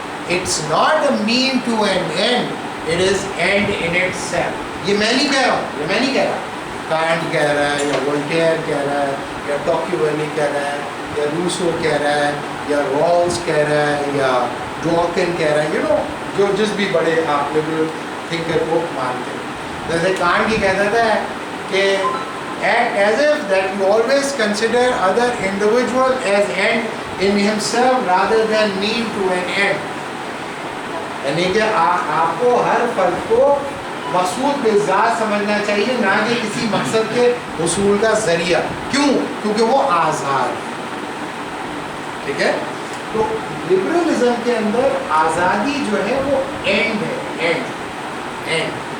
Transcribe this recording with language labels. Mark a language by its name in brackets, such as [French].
[English] It's not a mean to an end, it is end in itself. [Urdu] یہ میں نہیں کہہ رہا ہوں، یہ میں نہیں کہہ رہا، کانٹ کہہ رہا ہے، یا وولٹیئر کہہ رہا ہے، یا ٹاکیویلی کہہ رہا ہے، یا روسو کہہ رہا ہے، یا رالز کہہ رہا ہے، یا ڈاکن کہہ رہا ہے. جو جس بھی بڑے آپ لبرل تھنکر کو مانتے ہیں. جیسے کانٹ یہ کہتا تھا کہ [English] act as if that you always consider other individual as end in himself rather than mean to an end. [Urdu] یعنی کہ آپ کو ہر فرد کو مقصود بالذات سمجھنا چاہیے، نہ کہ کسی مقصد کے حصول کا ذریعہ. کیوں؟ کیونکہ وہ آزاد ہے. ٹھیک ہے. تو لبرلزم کے اندر آزادی جو ہے وہ اینڈ ہے، اینڈ.